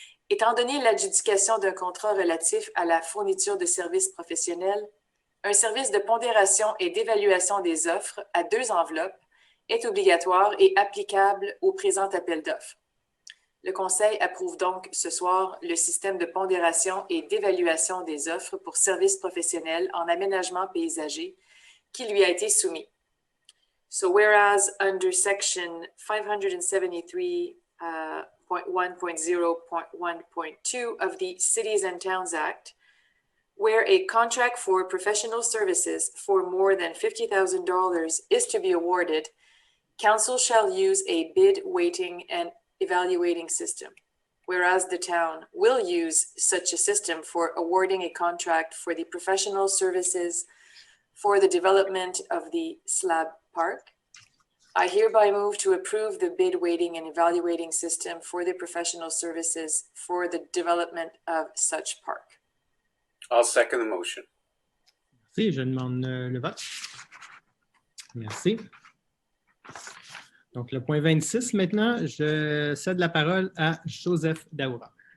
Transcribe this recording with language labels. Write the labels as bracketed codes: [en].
[fr] Étant donné l'adjudication d'un contrat relatif à la fourniture de services professionnels, un service de pondération et d'évaluation des offres à 2 enveloppes est obligatoire et applicable au présent appel d'offres. Le Conseil approuve donc ce soir le système de pondération et d'évaluation des offres pour services professionnels en aménagement paysager qui lui a été soumis. [en] So whereas under section 573.1.0.1.2 of the Cities and Towns Act, where a contract for professional services for more than $50,000 is to be awarded, Council shall use a bid weighting and evaluating system, whereas the town will use such a system for awarding a contract for the professional services for the development of the Slab Park. I hereby move to approve the bid weighting and evaluating system for the professional services for the development of such park. I'll second the motion. [fr] Merci, je demande le vote. Merci. Donc, le point 26 maintenant, je cède la parole à Joseph Daoura.